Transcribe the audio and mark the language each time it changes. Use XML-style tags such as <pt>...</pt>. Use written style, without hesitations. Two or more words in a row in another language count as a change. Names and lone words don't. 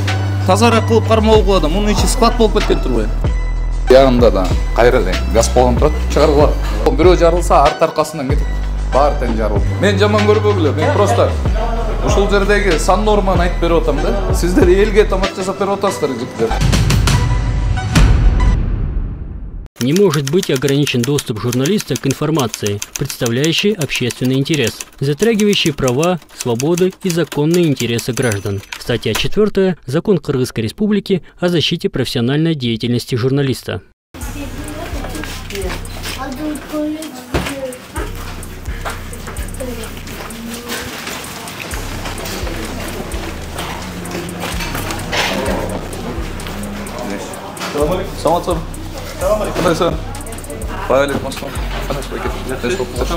<ky>Тазараак кылып кармалуу кылады. Мунун ичи склад болуп кеткен турбайбы? Ягында да кайра эле газ баллон турат, чыгарылат. Бирөө жарылса, арт аркасынан кетип, баары тең жарылып. Мен жаман көрбөгүлө, мен просто ушул жердеги сан норманы айтып берип атам да. Сиздер элге тамак жасап берип атасыздар, жигиттер.</ky> <ru>Не может быть ограничен доступ журналиста к информации, представляющей общественный интерес, затрагивающей права, свободы и законные интересы граждан. Статья 4 Закон Кыргызской Республики о защите профессиональной деятельности журналиста.</ru> <ky>Саламатсызбы? Кандайсың?</ky> <ar>عليكم السلام.</ar> <ky>Кандайсыз байке? Тез болуп турчу.</ky>